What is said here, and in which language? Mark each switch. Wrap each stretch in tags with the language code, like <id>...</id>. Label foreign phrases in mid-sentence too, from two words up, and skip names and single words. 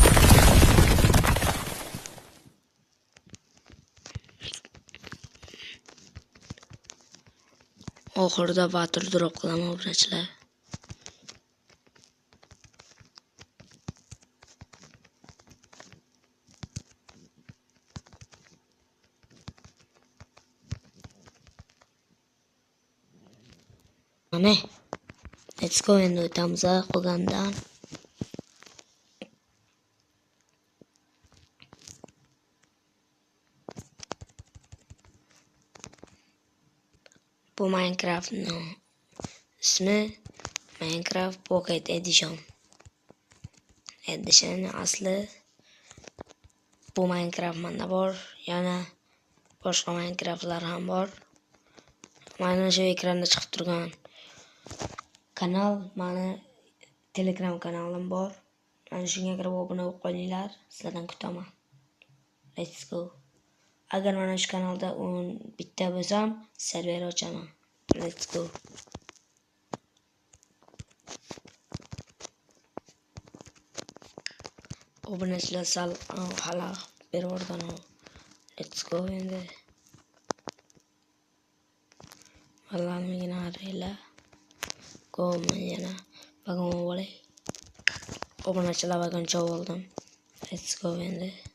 <uz>Oxirida</uz> <en>battle drop</en> <uz>qilaman obunachilar. Mana.</uz> <en>Let's go</en> <uz>endi o'tamiz qolgandan. Bu Minecraft'ning ismi Minecraft Pocket Edition. Asli bu Minecraft manda bor, yana boshqa Minecraftlar ham bor. Mana shu ekranda chiqib turgan kanal mani Telegram kanalim bor. Mana shunga kirib obuna bo'lib qolinglar. Sizlardan kutaman.</uz> <en>Let's go.</en> <uz>Agar mana shu kanalda 10 bitta bo'lsam, server ochaman.</uz> <en>Let's go.</en> <uz>Obunachilar sal xalaq berib.</uz> <en>Let's go</en> <uz>endi. Vallahi araylar. Go yana vagon bo'lay. Obunachilar vagon oldim.</uz> <en>Let's go endi.</en>